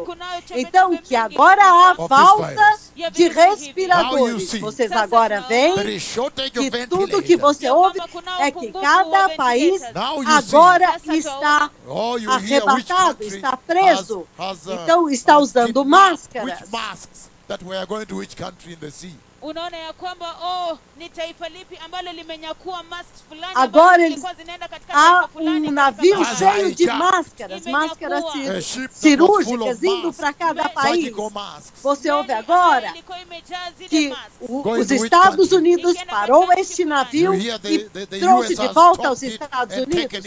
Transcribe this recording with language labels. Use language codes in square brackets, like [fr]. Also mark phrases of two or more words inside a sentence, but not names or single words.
[pt] Então que agora há falta de respiradores. Vocês agora veem que tudo que você ouve é que cada país agora está arrebatado, está preso. Então está usando máscaras. [en] That we are going to which country in the sea? [sw] Unaona ya kwamba ni taifa lipi ambalo limenyakua masks fulani [pt] agora há navio cheio de máscaras cirúrgicas indo para cada país. Você ouve agora que os Estados Unidos parou este navio e trouxe de volta aos Estados Unidos.